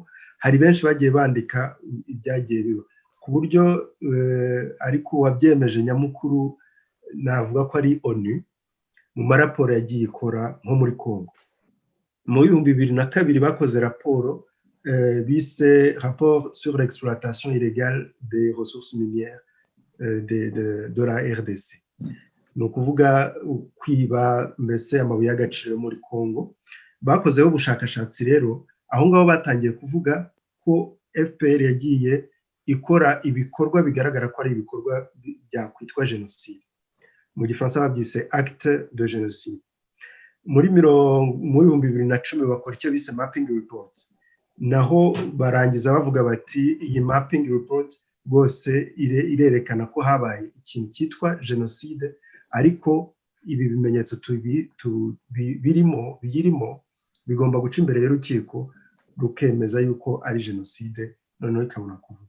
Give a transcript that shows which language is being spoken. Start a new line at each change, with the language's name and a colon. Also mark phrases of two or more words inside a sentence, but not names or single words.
Kinyarwanda: Hari benshi bagiye bandika ibyagiye biba, ku buryo ariko wabyemeje nyamukuru navuga ko ari ONU mu maraporo yagiye ikora nko muri Kongo. Mu 2002 bakoze raporo bise
French: rapport sur l'exploitation illégale des ressources minières de la RDC.
Kinyarwanda: ni ukuvuga kwiba mbese amabuye y'agaciro muri Congo. Bakozeho ubushakashatsi rero, aho ngaho batangiye kuvuga ko FPR yagiye ikora ibikorwa bigaragara ko ari ibikorwa byakwitwa jenoside. Mu gifaransa babyise
French: acte de génocide.
Kinyarwanda: Mu 2010 bakora icyo bise
English: mapping report,
Kinyarwanda: naho barangiza bavuga bati iyi
English: mapping report
Kinyarwanda: rwose irerekana ko habaye ikintu cyitwa jenoside, ariko ibi bimenyetso biyirimo bigomba guca imbere y'urukiko rukemeza yuko ari jenoside, noneho ikabona kuvuga.